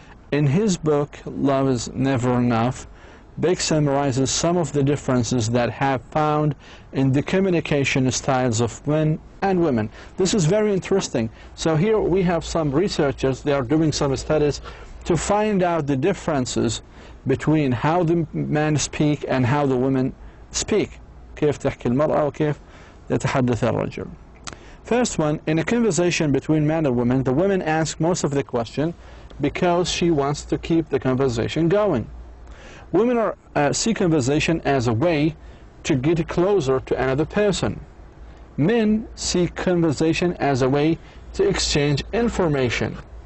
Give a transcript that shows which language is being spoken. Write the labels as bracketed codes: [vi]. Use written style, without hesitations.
[en] In his book, Love is Never Enough, Beck summarizes some of the differences that have found in the communication styles of men and women. This is very interesting. So here we have some researchers, they are doing some studies to find out the differences between how the men speak and how the women speak. [ar] كيف تحكي المرأة وكيف يتحدث الرجل. [en] First one, in a conversation between men and women, the women ask most of the question because she wants to keep the conversation going. Women see conversation as a way to get closer to another person. Men see conversation as a way to exchange information.